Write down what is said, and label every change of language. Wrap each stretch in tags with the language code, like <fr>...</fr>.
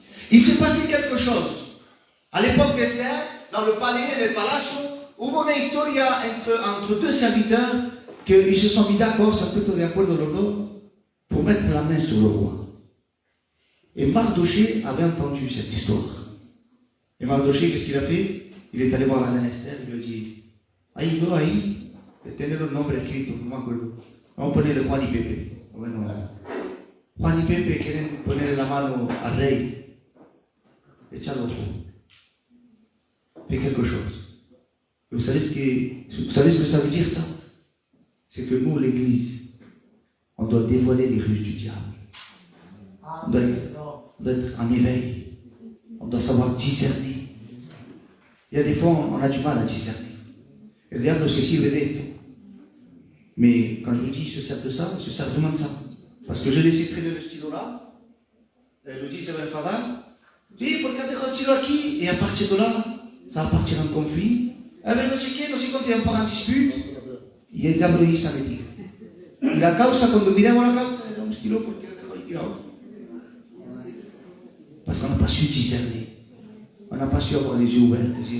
<fr>Il s'est passé quelque chose. À l'époque d'Esther, dans le palais, le palazzo,</fr> <es>hubo una historia</es> <fr>entre deux serviteurs qu'ils se sont mis d'accord,</fr> <es>se han puesto de acuerdo los dos,</es> <fr>pour mettre la main sur le roi. Et Mardochée avait entendu cette histoire. Et Mardochée, qu'est-ce qu'il a fait? Il est allé voir la reine Esther, il lui a dit, ahí, tenez le nombre escrito,</fr> <es>no me acuerdo. Vamos a ponerle Juan y Pepe. Bueno, Juan y Pepe quieren ponerle la mano al rey. Échalo.</es> <fr>Fais quelque chose. Et vous savez ce que ça veut dire ça? C'est que nous, l'Église, on doit dévoiler les ruses du diable. On doit être en éveil. On doit savoir discerner. Il y a des fois, on a du mal à discerner. Et le diable</fr> <es>se sirve d'esto.</es> <fr>Mais quand je vous dis, il se sert de ça, il se sert vraiment de ça. Parce que je laissé traîner le stylo là. Elle me dit, ça va être fada. Je dis, pourquoi tu as un stylo aquí? Et à partir de là, ça va partir en conflit. Ah ben,</fr> <es>no sé qué, no sé</es> <fr>quand il y a un dispute.</fr> <es>Y el diablo ahí sabe dire. Y la causa, cuando miramos la causa, era un stylo porque lo dejó ahí tirado.</es> <fr>Parce qu'on n'a pas su discerner. On n'a pas su avoir les yeux ouverts.</fr>